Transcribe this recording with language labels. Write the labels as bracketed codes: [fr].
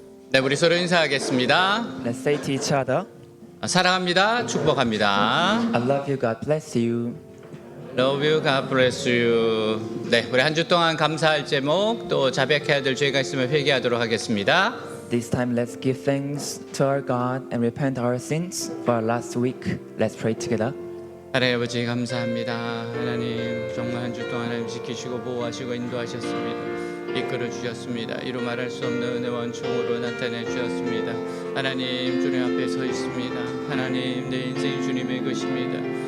[ko] 네, 우리 서로 인사하겠습니다. [en] Let's say to each other, [ko] 사랑합니다. 축복합니다. [en] I love you, God bless you. Love you, God bless you. [ko] 네, 우리 한 주 동안 감사할 제목 또 자백해야 될 죄가 있으면 회개하도록 하겠습니다. [en] This time let's give thanks to our God and repent our sins for our last week. Let's pray together. [ko] 하나님 아버지 감사합니다. 하나님 정말 한 주 동안 하나님 지키시고 보호하시고 인도하셨습니다. 이끌어 주셨습니다. 이루 말할 수 없는 은혜와 은총으로 나타내 주셨습니다. 하나님 주님 앞에 서 있습니다. 하나님 내 인생이 주님의 것입니다.